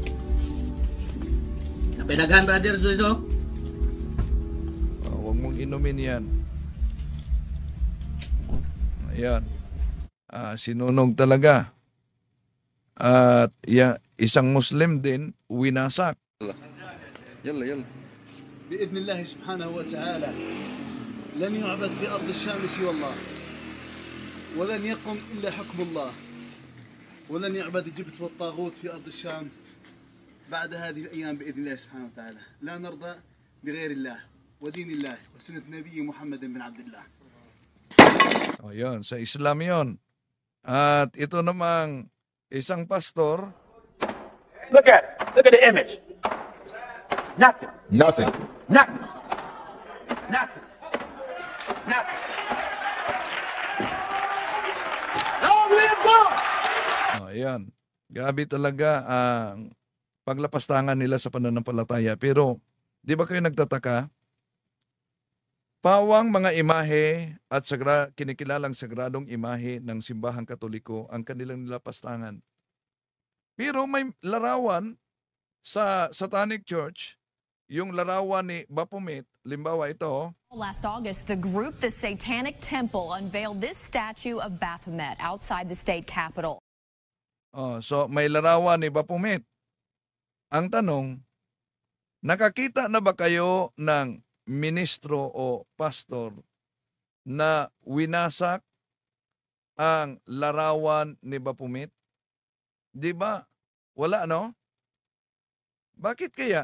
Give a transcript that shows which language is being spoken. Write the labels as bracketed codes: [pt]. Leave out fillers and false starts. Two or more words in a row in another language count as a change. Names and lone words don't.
[tl] Napinaghan, brother Eugene, no? Huwag mong inumin yan. Ayan. Sinunog talaga. At isang Muslim din, winasak. [ar] يلا يلا بإذن الله سبحانه وتعالى لن يعبد في أرض الشام سوى الله ولن يقم إلا حكم الله ولن يعبد الجبت والطاغوت في أرض الشام بعد هذه الأيام بإذن الله سبحانه وتعالى. لا نرضى بغير الله ودين الله وسنة نبي محمد بن عبد الله. [tl] O yun, sa Islam yun. At ito namang isang pastor, [en] Look at it. Look at the image. Nothing. Nothing. Nothing. Nothing. Nothing. Long live God! [tl] ayan, grabe talaga ang paglapastangan nila sa pananampalataya. Pero, di ba kayo nagtataka? Pawang mga imahe at kinikilalang sagradong imahe ng simbahang Katoliko ang kanilang nilapastangan. Pero may larawan sa Satanic Church, yung larawan ni Baphomet, limbawa ito. [en] Last August, the group, the Satanic Temple, unveiled this statue of Baphomet outside the state capitol. [tl] So may larawan ni Baphomet. Ang tanong, nakakita na ba kayo ng ministro o pastor na winasak ang larawan ni Baphomet? Di ba? Wala, no? Bakit kaya?